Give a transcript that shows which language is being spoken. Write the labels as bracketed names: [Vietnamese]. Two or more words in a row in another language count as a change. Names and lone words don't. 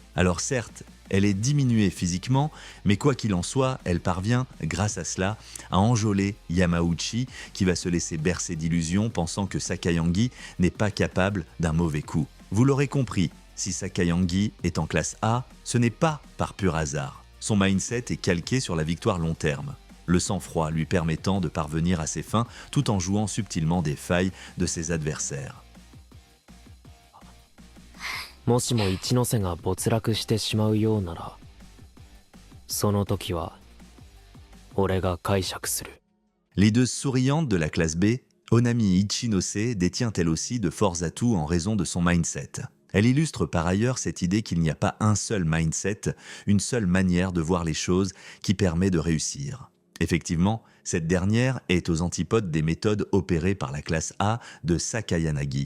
[French] Alors certes, elle est diminuée physiquement, mais quoi qu'il en soit, elle parvient, grâce à cela, à enjôler Yamauchi, qui va se laisser bercer d'illusions pensant que Sakayanagi n'est pas capable d'un mauvais coup. Vous l'aurez compris, si Sakayanagi est en classe A, ce n'est pas par pur hasard. Son mindset est calqué sur la victoire long terme, le sang-froid lui permettant de parvenir à ses fins tout en jouant subtilement des failles de ses adversaires. [Japanese] もしも一ノ瀬が没落してしまうようなら、その時は俺が解釈する。 [French] Leadeuse souriante de la classe B, Honami Ichinose détient elle aussi de forts atouts en raison de son mindset. Elle illustre par ailleurs cette idée qu'il n'y a pas un seul mindset, une seule manière de voir les choses qui permet de réussir. Effectivement, cette dernière est aux antipodes des méthodes opérées par la classe A de Sakayanagi.